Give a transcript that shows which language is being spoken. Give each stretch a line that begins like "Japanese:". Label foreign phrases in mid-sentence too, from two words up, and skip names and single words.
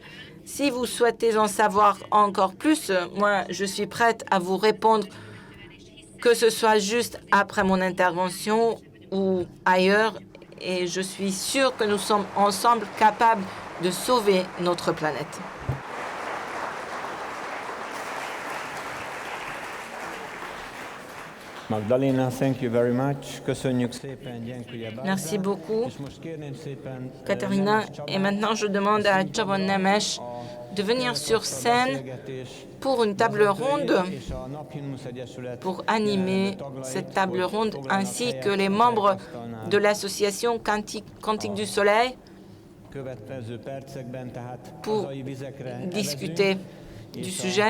French: Si vous souhaitez en savoir encore plus, moi, je suis prête à vous répondre, que ce soit juste après mon intervention ou ailleurs. Et je suis sûre que nous sommes ensemble capables de sauver notre planète.
English: Magdalena, thank you very much.
Hungarian: Köszönjük szépen,
Polish: dziękuję bardzo.
French: Merci beaucoup,
Hungarian: És most kérném szépen Katharina.
French: Et maintenant, je demande à Csaba Nemes de venir sur scène pour une table ronde, pour animer cette table ronde, ainsi que les membres de l'association Cantique du Soleil pour discuter du sujet.